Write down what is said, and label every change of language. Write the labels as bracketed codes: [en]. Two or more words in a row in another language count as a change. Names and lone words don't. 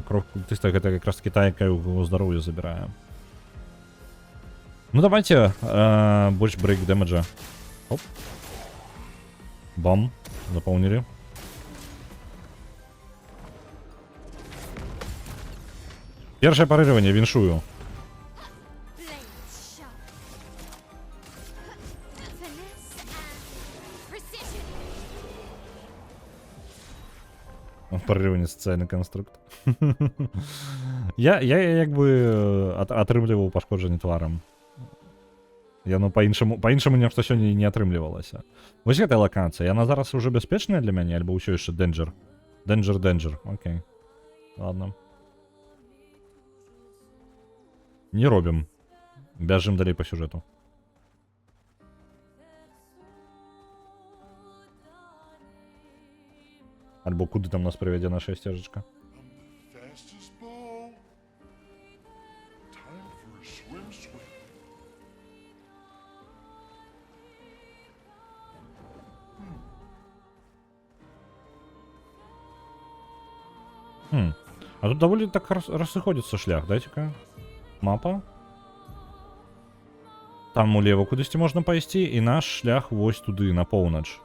[be] Кроў культыста гэта якраз таки та, якая ў яго здароўе забірае. Ну давайте больш [en] break damage. [be] Оп. Бам. Запоўнілі. Першае парыжванне, віншую. [en] Blades sharp. Finesse and precision. [be] Парыжванне сацыяльны канструкт. Я як бы атрымліваў пашкоджанне тварам. Яно па-іншаму нешта сёння не атрымлівалася. Вось гэтая лакацыя, яна зараз уже бяспечная для мяне, альбо ўсё яшчэ дэнджер? Дэнджер, окей. Ладно. Не робім. Бяжым далей па сюжэту. Альбо куды там нас прывядзе наша сцежачка? [en] Fast as ball. Time for a swim. [be] А тут даволі так рассыходзіцца шлях, дайце-ка. Мапа. Там улева кудысьці можна пайсці, і наш шлях вось туды, на поўнач.